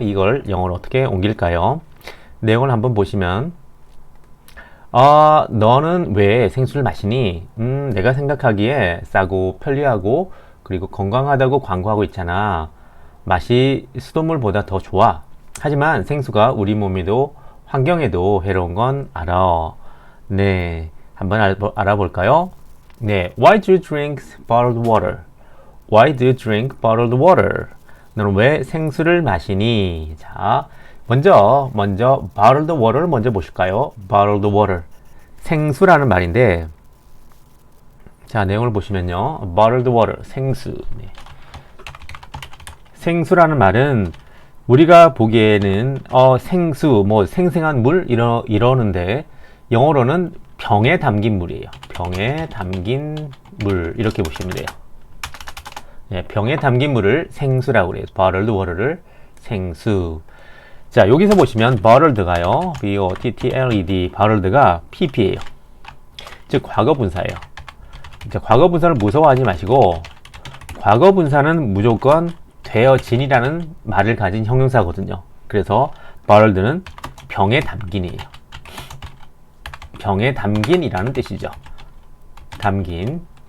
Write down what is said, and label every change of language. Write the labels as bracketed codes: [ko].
[ko] 이걸 영어로 어떻게 옮길까요? 내용을 한번 보시면, 너는 왜 생수를 마시니? 내가 생각하기에 싸고 편리하고 그리고 건강하다고 광고하고 있잖아. 맛이 수돗물보다 더 좋아. 하지만 생수가 우리 몸에도 환경에도 해로운 건 알아. 네, 한번 알아볼까요? [en] 네, Why do you drink bottled water? Why do you drink bottled water? [ko] 너는 왜 생수를 마시니? 자, 먼저 bottled water를 먼저 보실까요? [en] bottled water. [ko] 생수라는 말인데, 자, 내용을 보시면요. [en] bottled water, 생수. [ko] 네. 생수라는 말은 우리가 보기에는 생수, 뭐 생생한 물 이러는데 영어로는 병에 담긴 물이에요. 병에 담긴 물 이렇게 보시면 돼요. 네, 병에 담긴 물을 생수라고 그래요. bottled water를 생수. 자, 여기서 보시면 bottled가요. B-O-T-T-L-E-D bottled가 PP예요. 즉 과거 분사예요. 자, 과거 분사를 무서워하지 마시고 과거 분사는 무조건 되어진이라는 말을 가진 형용사거든요. 그래서 bottled는 병에 담긴이에요. 병에 담긴이라는 뜻이죠. 담긴.